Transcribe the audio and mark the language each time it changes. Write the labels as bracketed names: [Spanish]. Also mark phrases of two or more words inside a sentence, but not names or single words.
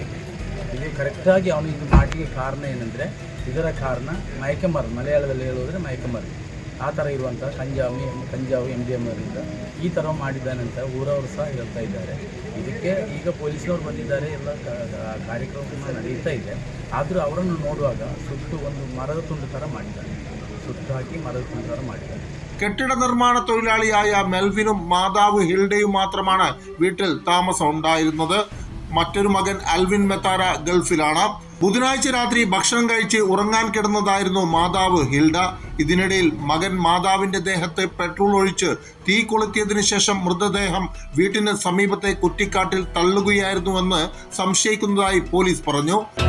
[Kannada] ಇದು ಕರೆಕ್ಟಾಗಿ ಅವನು ಇದು ಮಾಡಲಿಕ್ಕೆ ಕಾರಣ ಏನಂದರೆ ಇದರ ಕಾರಣ ಮಯಕಮರು, ಮಲಯಾಳದಲ್ಲಿ ಹೇಳೋದ್ರೆ ಮಯಕಮರು ಆ ಥರ ಇರುವಂಥ ಕಂಜಾವು MDM ಅವರಿಂದ ಈ ಥರ ಮಾಡಿದ್ದಾನೆ ಅಂತ ಊರವರು ಸಹ ಹೇಳ್ತಾ ಇದ್ದಾರೆ. ಇದಕ್ಕೆ ಈಗ ಪೊಲೀಸ್ನವ್ರು ಬಂದಿದ್ದಾರೆ, ಎಲ್ಲ ಕಾರ್ಯಕ್ರಮ ನಡೆಯುತ್ತಾ ಇದೆ. ಆದರೂ ಅವರನ್ನು ನೋಡುವಾಗ ಸುಟ್ಟು ಒಂದು ಮರದ ತುಂಡು ಥರ ಮಾಡಿದ್ದಾನೆ, ಸುಟ್ಟು ಹಾಕಿ ಮರದ ತುಂಡು ಥರ ಮಾಡಿದ್ದಾನೆ. [Malayalam] കെട്ടിട നിർമ്മാണ തൊഴിലാളിയായ മെൽവിനും മാതാവ് ഹിൽഡയും മാത്രമാണ് വീട്ടിൽ താമസം ഉണ്ടായിരുന്നത്. മറ്റൊരു മകൻ അൽവിൻ മെത്താര ഗൾഫിലാണ്. ബുധനാഴ്ച രാത്രി ഭക്ഷണം കഴിച്ച് ഉറങ്ങാൻ കിടന്നതായിരുന്നു മാതാവ് ഹിൽഡ. ഇതിനിടയിൽ മകൻ മാതാവിന്റെ ദേഹത്ത് പെട്രോൾ ഒഴിച്ച് തീ കൊളുത്തിയതിനു ശേഷം മൃതദേഹം വീട്ടിന് സമീപത്തെ കുറ്റിക്കാട്ടിൽ തള്ളുകയായിരുന്നുവെന്ന് സംശയിക്കുന്നതായി പോലീസ് പറഞ്ഞു.